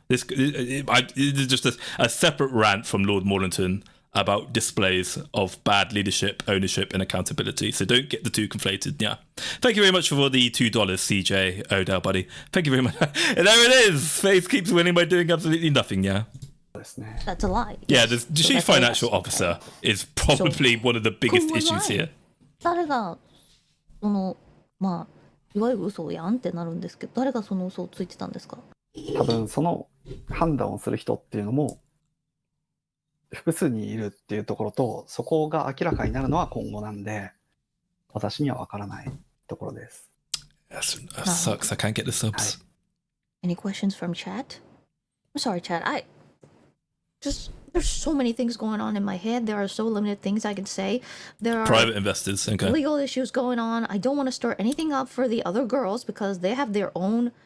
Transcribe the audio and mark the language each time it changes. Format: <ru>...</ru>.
<en>This is just a separate rant from Lord Maulington about displays of bad leadership, ownership, and accountability. So don't get the two conflated. Yeah. Thank you very much for the $2, CJ Odell, buddy. Thank you very much. And there it is. Faith keeps winning by doing absolutely nothing. Yeah. That's a lie. Yeah, the chief financial officer is probably one of the biggest issues here.</en> <ja>誰がそのいわゆる嘘やんってなるんですけど、誰がその嘘をついてたんですか？多分その判断をする人っていうのも複数にいるっていうところと、そこが明らかになるのは今後なんで、私には分からないところです。</ja> <en>That sucks. I can't get the subs. Any questions from chat? I'm sorry, chat. There's so many things going on in my head. There are so limited things I can say. There are Private investors. Okay. legal issues going on. I don't want to stir anything up for the other girls because they have their own</en>